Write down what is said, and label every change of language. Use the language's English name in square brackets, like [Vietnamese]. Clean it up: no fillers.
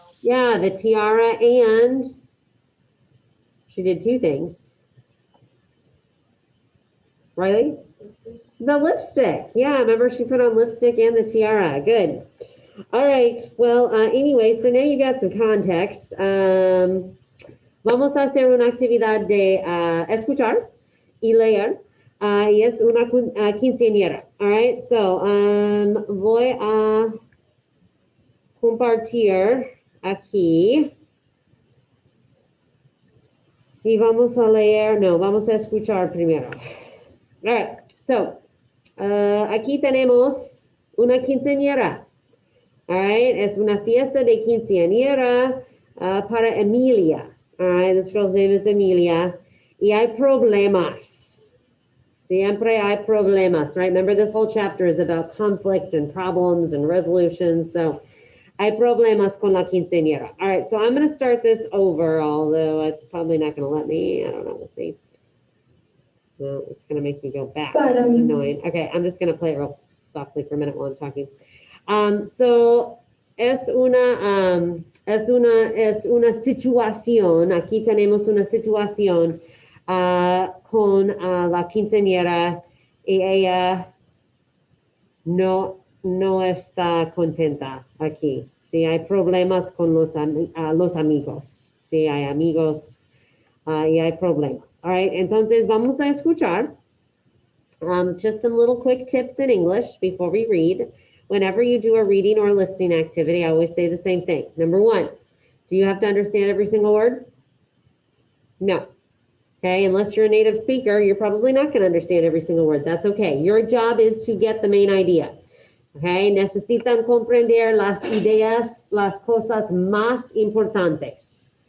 [English] Yeah, the tiara, and she did two things. Riley? The lipstick. Yeah, remember she put on lipstick and the tiara. Good. All right. Well, anyway, so now you got some context. [Spanish] Vamos a hacer una actividad de escuchar y leer. Y es una quinceañera. All right. So, voy a compartir aquí. Y vamos a leer. No, vamos a escuchar primero. All right. So, aquí tenemos una quinceañera. All right, es una fiesta de quinceañera para Emilia. [English] All right, this girl's name is Emilia. Y hay problemas. [Spanish] Siempre hay problemas, right? [English] Remember, this whole chapter is about conflict and problems and resolutions. So, hay problemas con la quinceañera. All right, so I'm going to start this over, although it's probably not going to let me. I don't know. We'll see. Well, it's going to make me go back. That's annoying. Okay, I'm just going to play it real softly for a minute while I'm talking. [Spanish] So es una situación, aquí tenemos una situación con la quinceañera y ella no está contenta aquí. Si hay problemas con los amigos, si hay amigos y hay problemas. All All right, entonces vamos a escuchar. [English] Just some little quick tips in English before we read. Whenever you do a reading or listening activity, I always say the same thing. Number one, do you have to understand every single word? No. Okay, unless you're a native speaker, you're probably not going to understand every single word. That's okay. Your job is to get the main idea. [Spanish] Okay, necesitan comprender las ideas, las cosas más importantes.